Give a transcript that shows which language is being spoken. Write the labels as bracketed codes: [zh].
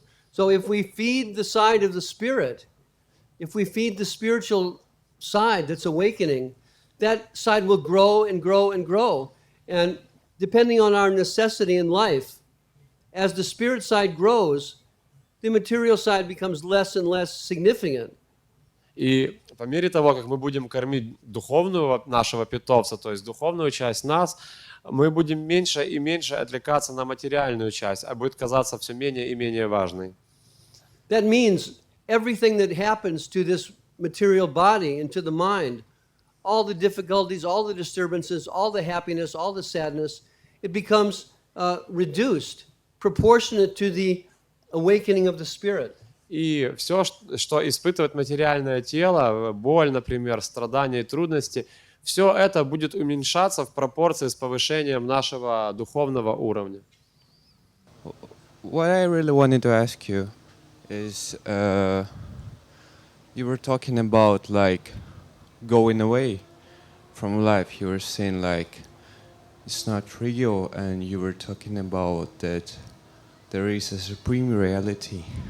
[en] So if we feed the side of the spirit, if we feed the spiritual side that's awakening, that side will grow and grow and grow. And depending on our necessity in life, as the spirit side grows, the material side becomes less and less significant. [ru] И по мере того, как мы будем кормить духовную нашего питомца, то есть духовную часть нас, мы будем меньше и меньше отвлекаться на материальную часть, а будет казаться все менее и менее важной. [en] That means everything that happens to this material body and to the mind, all the difficulties, all the disturbances, all the happiness, all the sadness, it becomes reduced, proportionate to the awakening of the spirit. [ru] И все, что испытывает материальное тело, боль, например, страдания и трудности, все это будет уменьшаться в пропорции с повышением нашего духовного уровня. [en] What I really wanted to ask you is, you were talking about like going away from life. You were saying like it's not real, and you were talking about that there is a supreme reality.